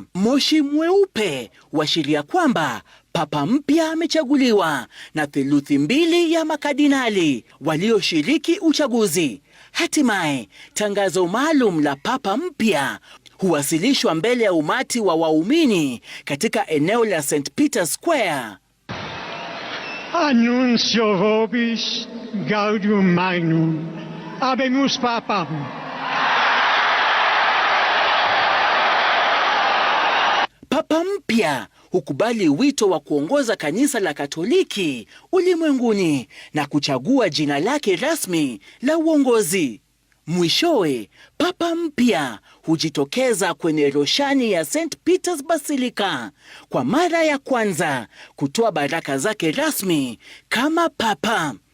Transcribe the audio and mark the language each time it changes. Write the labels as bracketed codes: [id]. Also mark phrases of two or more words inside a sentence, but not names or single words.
[sw] Moshi mweupe huashiria kwamba papa mpya amechaguliwa na theluthi 2 ya makardinali walioshiriki uchaguzi. Hatimaye, tangazo maalum la papa mpya huwasilishwa mbele ya umati wa waumini katika eneo la St. Peter's Square. [la] Annuncio vobis gaudium magnum, habemus papam. [sw] Papa mpya hukubali wito wa kuongoza kanisa la Katoliki ulimwenguni na kuchagua jina lake rasmi la uongozi. Mwishowe, papa mpya hujitokeza kwenye roshani ya St. Peter's Basilica kwa mara ya kwanza kutoa baraka zake rasmi kama papa.